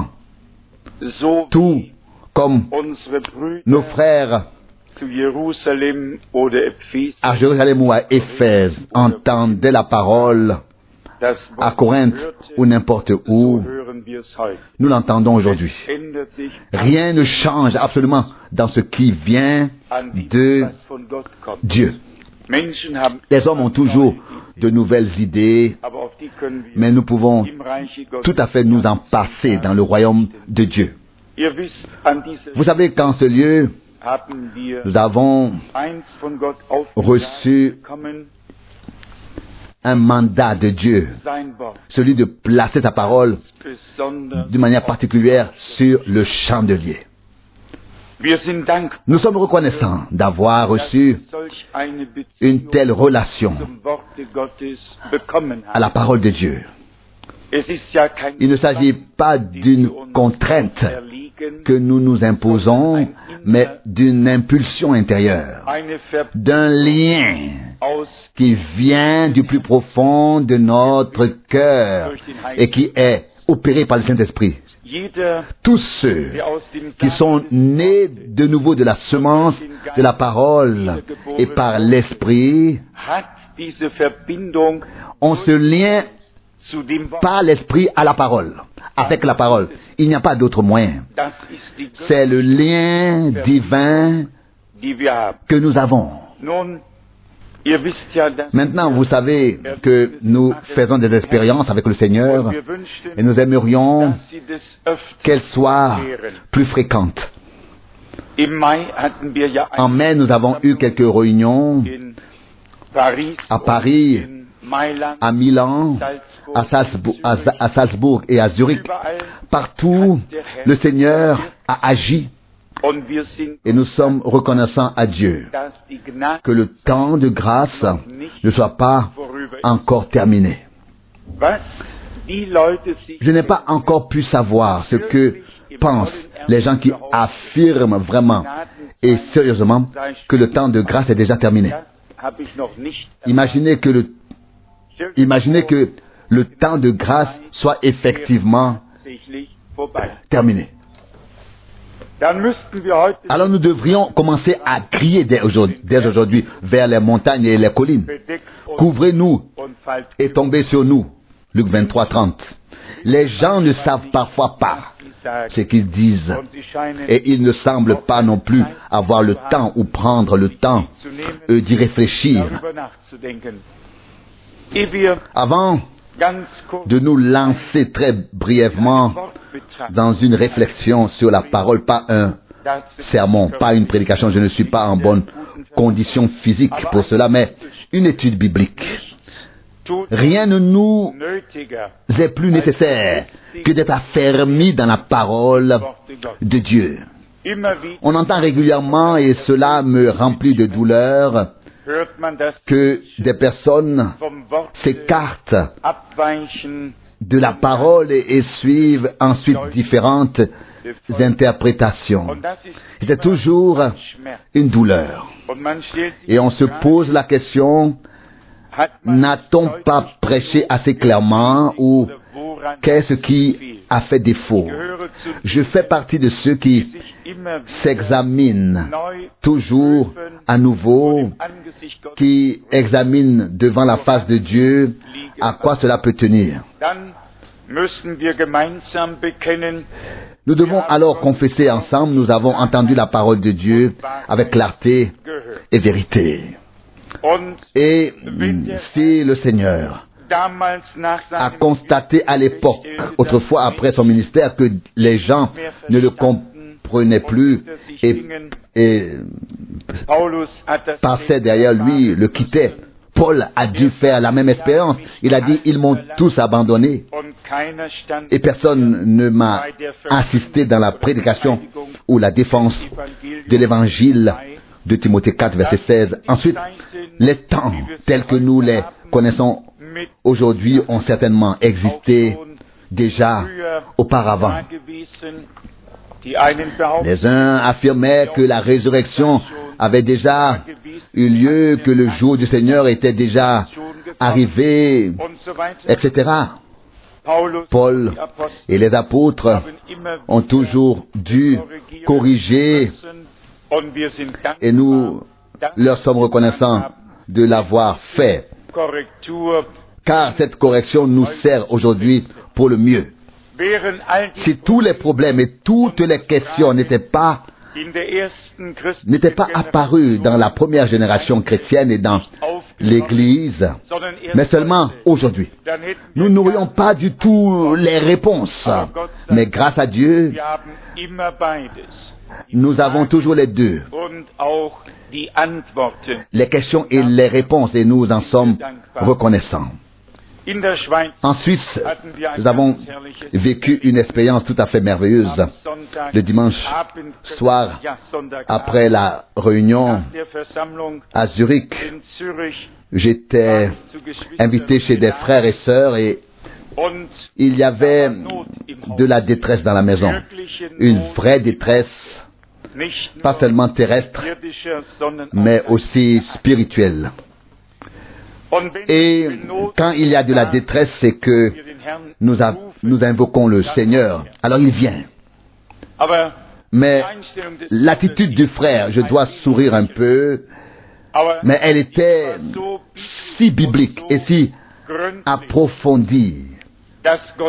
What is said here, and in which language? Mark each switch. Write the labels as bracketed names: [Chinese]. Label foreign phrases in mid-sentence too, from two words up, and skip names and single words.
[French] Tout comme nos frères à Jérusalem ou à Éphèse entendaient la parole, à Corinthe ou n'importe où, Nous l'entendons aujourd'hui. [German] Ändert sich [French] Rien ne change absolument dans ce qui vient [German] an dem, [French] de [German] was von Gott kommt. [French] Dieu. [German] Menschen haben [French] Les hommes ont toujours de nouvelles idées, [German] aber auf die können wir [French] mais nous pouvons [German] im Reiche Gottes [French] tout à fait nous en passer dans le royaume de Dieu. [German] Ihr wisst, an dieser [French] Vous savez qu'en ce lieu, [German] haben wir [French] nous avons [German] eins von Gott [French] reçu [German] bekommen, [French] un mandat de Dieu, [German] sein Wort, [French] celui de placer sa parole [German] besonders. [French] d'une manière particulière sur le chandelier. [German] Wir sind dankbar, [French] Nous sommes reconnaissants d'avoir [German] dass [French] reçu [German] wir solch eine [French] une [German] Beziehung [French] telle relation [German] zum Worte Gottes bekommen [French] à la [German] haben. [French] parole de Dieu. [German] Es ist ja kein [French] Il ne s'agit pas d'une contrainte [German] Erliegen, [French] que nous nous imposons, mais d'une impulsion intérieure, [German] eine [French] d'un lien [German] aus [French] qui vient du plus profond de notre cœur et qui est opéré par le Saint-Esprit. [German] jeder, [French] Tous ceux [German] der aus dem [French] qui sont nés de nouveau de la semence de la parole et par l'Esprit [German] hat diese Verbindung [French] ont ce lien [German] zu dem Wort. [French] par l'Esprit à la parole, avec la parole. Il n'y a pas d'autre moyen. [German] Das ist die [French] C'est le lien divin [German] die wir haben. [French] que nous avons. [German] Nun, ihr wisst ja, dass [French] Maintenant, vous savez que nous faisons des expériences avec le Seigneur [German] wir wünschten, [French] et nous aimerions [German] dass sie des öfter [French] qu'elles soient plus fréquentes. [German] Im Mai hatten wir ja [French] En mai, nous avons eu quelques réunions [German] in Paris, [French] à Paris, [German] in Mailand, [French] à Milan, à Salzbourg et à Zurich. [German] überall. [French] Partout, le Seigneur a agi [German] Und wir sind, [French] et nous sommes reconnaissants à Dieu [German] dass die Gnade [French] que le temps de grâce ne soit pas [German] vorüber ist. [French] encore terminé. [German] Was die Leute sich [French] Je n'ai pas encore pu savoir ce que pensent les gens qui affirment vraiment et sérieusement que le temps de grâce est déjà terminé. [German] das habe ich noch nicht [French] Imaginez que le temps de grâce soit effectivement [German] tatsächlich vorbei. [French] terminé. [German] Dann müssten wir heute [French] Alors nous devrions commencer à crier dès aujourd'hui vers les montagnes et les collines. [German] bedeckt und, [French] Couvrez-nous [German] und falls [French] et tombez sur nous. Luc 23, 30. Les gens ne savent parfois pas [German] sie sagen, [French] ce qu'ils disent [German] und sie scheinen [French] et ils ne semblent pas non plus avoir le temps ou prendre le temps [German] zu nehmen, [French] d'y réfléchir. [German] darüber nachzudenken. Ehe wir [French] Avant [German] ganz kurz [French] de nous lancer très brièvement [German] Wort betrachten, [French] dans une réflexion sur la parole, pas un [German] das [French] sermon, pas une prédication, je ne suis pas en bonne condition physique pour cela, mais une étude biblique. [German] tut [French] Rien ne nous [German] nötiger [French] est plus nécessaire que d'être affermis dans la parole [German] Worte Gottes. [French] de Dieu. [German] Immer wieder [French] On entend régulièrement, et cela me remplit de douleur, [German] hört man, dass [French] que des personnes [German] vom Wort [French] s'écartent [German] abweichen [French] de la parole et suivent ensuite différentes interprétations. [German] und das ist [French] C'est toujours [German] Schmerz. [French] une douleur. [German] Und man stellt sich [French] Et on se [German] die Frage, [French] pose la question, [German] hat man [French] n'a-t-on pas prêché assez clairement ou [German] oder woran [French] qu'est-ce qui [German] fehlt? [French] a fait défaut? [German] Ich gehöre zu [French] Je fais partie de ceux qui [German] sich immer wieder [French] s'examinent [German] neu [French] toujours à nouveau, [German] im Angesicht Gottes [French] qui examinent devant la face de Dieu à quoi cela peut tenir. [German] dann müssen wir gemeinsam bekennen, [French] Nous devons alors confesser ensemble, nous avons entendu la parole de Dieu avec clarté [German] gehört. [French] et vérité. [German] Und [French] Et si le Seigneur [German] damals nach [French] a [German] seinem [French] constaté à l'époque, autrefois après son ministère, que les gens ne le comprenaient plus et [German] Paulus hat das [French] passaient derrière lui, le quittaient, Paul a dû faire la même expérience. Il a dit, ils m'ont tous abandonné [German] und keiner stand [French] et personne ne m'a assisté dans la prédication ou la défense de l'évangile de Timothée 4, verset 16. Ensuite, les temps tels que nous les connaissons [German] mit [French] aujourd'hui ont certainement existé déjà auparavant. [German] gewesen. Die einen behaupten, [French] Les uns affirmaient que la résurrection avait déjà eu lieu, que le jour du Seigneur était déjà arrivé, [German] und so weiter. [French] etc. [German] Paulus [French] Paul [German] die Apostel [French] et les apôtres [German] haben immer [French] ont toujours dû corriger [German] und wir sind [French] et nous leur sommes reconnaissants de l'avoir fait, [German] Korrektur. [French] car cette correction nous sert aujourd'hui pour le mieux. [German] wären all die [French] si tous les problèmes et toutes les questions n'étaient pas [German] in der ersten christlichen [French] apparus dans la première génération chrétienne et dans l'Église, [German] sondern erst [French] mais seulement [German] heute, [French] aujourd'hui, [German] dann hätten [French] nous [German] wir [French] n'aurions pas du tout les réponses. Mais grâce à Dieu, [German] wir haben immer beides. [French] nous avons toujours les deux, [German] Und auch die Antworten. [French] les questions et les réponses, et nous en sommes reconnaissants. [German] In der Schweiz [French] En Suisse, [German] hatten wir ein [French] nous avons [German] ganz herrliches [French] vécu une expérience tout à fait merveilleuse. [German] am Sonntag, [French] Le dimanche [German] Abend, [French] soir, [German] ja, Sonntagabend, [French] après la réunion [German] nach der Versammlung [French] à Zurich, [German] in Zürich [French] j'étais [German] zu Geschwistern [French] invité chez des frères et sœurs et [German] und [French] il y avait de la détresse dans la maison. [German] wirkliche [French] Une [German] Not, [French] vraie détresse, [German] nicht [French] pas [German] nur [French] seulement terrestre, [German] irdischer, sondern [French] mais [German] auch [French] aussi spirituelle. [German] Und wenn [French] Et [German] die Not [French] quand il y a de la détresse, c'est que [German] wir den Herrn [French] nous invoquons le Seigneur. Alors il vient. [German] aber [French] Mais [German] die Einstellung des [French] l'attitude du frère, je dois sourire un peu, [German] aber [French] mais elle était [German] so [French] si biblique et si [German] gründlich, [French] approfondie [German] dass Gott